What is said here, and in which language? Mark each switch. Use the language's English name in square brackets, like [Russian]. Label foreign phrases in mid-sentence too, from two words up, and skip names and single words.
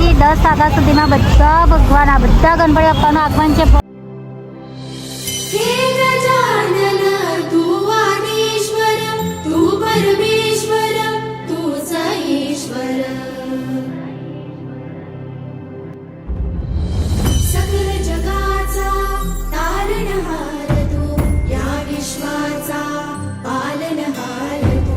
[Gujarati] દિવસ આખા સુધીમાં બધા ભગવાન આ બધા ગણપતિ બાપાનું આગમન છે. [Marathi] हे गजानन तू आदिश्वर तू परमेश्वर तूच ईश्वर सकल जगाचा तारणहार तू या विश्वाचा पालनहार तू